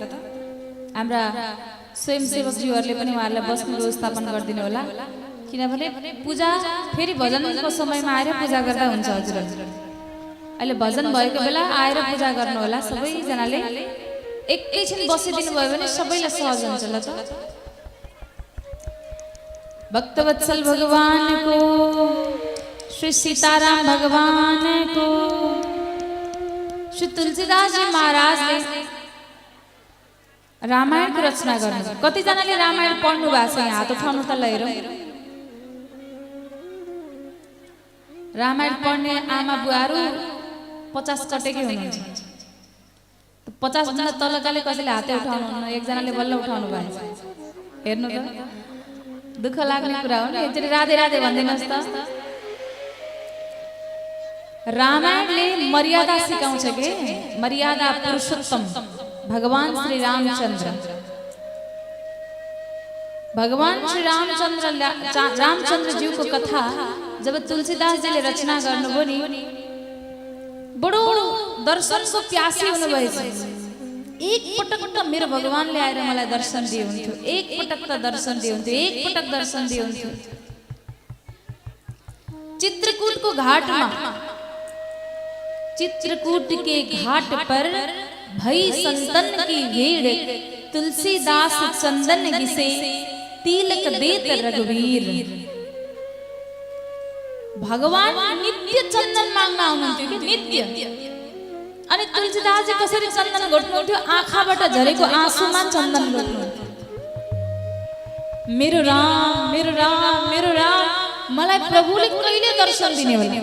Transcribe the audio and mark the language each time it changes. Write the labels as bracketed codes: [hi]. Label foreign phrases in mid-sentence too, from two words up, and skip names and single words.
[ne] हाम्रा स्वयंसेवकज्यूहरूले पनि उहाँहरूलाई बस्ने व्यवस्थापन गरिदिनु होला, किनभने पूजा फेरि भजनको समयमा आएर पूजा गर्दा हुन्छ हजुरहरू। अहिले भजन भएको बेला आएर पूजा गर्नु होला सबैजनाले। एकैछिन बसिदिनु भयो भने सबैलाई सहज हुन्छ ल त। भक्तवत्सल भगवान को श्री सीताराम भगवान को श्री तुलसीदास जी महाराजले रामायणको रचना गर्नु। कतिजनाले रामायण पढ्नु भएको छ? यहाँ हात उठाउनु त ल हेरौँ। रामायण पढ्ने आमा बुवाहरू 50 कटेकै हुनुहुन्छ। 50 भन्दा तलकाले कसैले हातै उठाउनु हुन्न, एकजनाले बल्ल उठाउनु भएको छ। हेर्नु त दुःख लाग्ने कुरा हो नि। एकचोटि राधे राधे भनिदिनुहोस् त। रामायणले मर्यादा सिकाउँछ के, मर्यादा पुरुषोत्तम भगवान श्री रामचंद्र। भगवान श्री रामचंद्र ज्यू को कथा जब तुलसीदास जी ले रचना गर्नुभयो नि, बडो दर्शनको प्यासी हुनुभएछ। एक पटक त मेरो भगवानले आएर मलाई दर्शन दिनुहुन्थ्यो, एक पटक त दर्शन दिनुहुन्थ्यो, एक पटक दर्शन दिनुहुन्थ्यो। चित्रकूटको घाटमा, [awa] चित्रकूट के घाट पर भई संतन की भीड़, तुलसीदास चंदन घिसे तिलक देत रघुवीर। [ne] भगवान नित्य चन्दन माग्न आउनुहुन्थ्यो कि नित्य। अनि तुलसीदास जी कसरी चन्दन घोट्नुहुन्थ्यो? आँखाबाट झरेको आँसुमा चन्दन घोट्नुहुन्थ्यो। मेरो राम मेरो राम मेरो राम, मलाई प्रभुले कहिले दर्शन दिने होला?